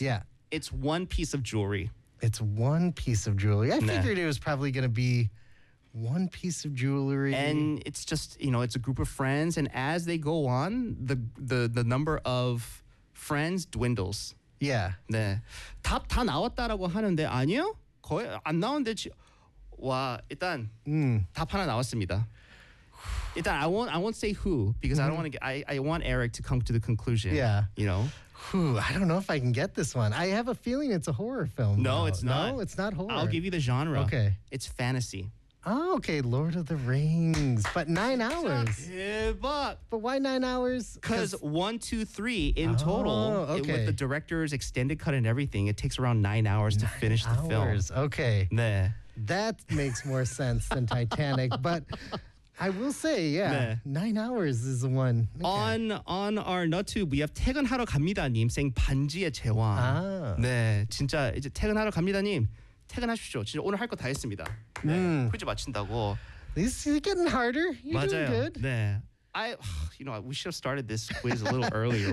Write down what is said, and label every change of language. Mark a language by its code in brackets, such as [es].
[en] Yeah. It's one piece of jewelry. It's one piece of jewelry. I figured it was probably going to be one piece of jewelry. And it's just, you know, it's a group of friends. And as they go on, the number of friends dwindles. Yeah. [ko] 네. 다 나왔다라고 하는데 아니요? 거의 안 나온데. 와, 일단 답 하나 나왔습니다. [en] 일단 I won't say who because I don't want to get, I want Eric to come to the conclusion. Yeah. You know? Whew, I don't know if I can get this one. I have a feeling it's a horror film. No, it's not. No, it's not horror. I'll give you the genre. Okay. It's fantasy. Oh, okay, Lord of the Rings. But 9 hours. But why 9 hours? Because 1, 2, 3 in total, okay. With the director's extended cut and everything, it takes around 9 hours to finish hours. The film. Okay. [ko] 네. [en] That makes more sense than Titanic. But I will say, 9 hours is the one. Okay. On our YouTube, we have 퇴근하러 갑니다님 saying 반지의 제왕. [ko] 아. 네, 진짜 이제 퇴근하러 갑니다님. 퇴근하십시오. 진짜 오늘 할 거 다 했습니다. 네. 퀴즈 마친다고. [en] This is getting harder. You're [ko] 맞아요. [en] doing good. [ko] 네. [en] I, you know, we should have started this quiz a little earlier.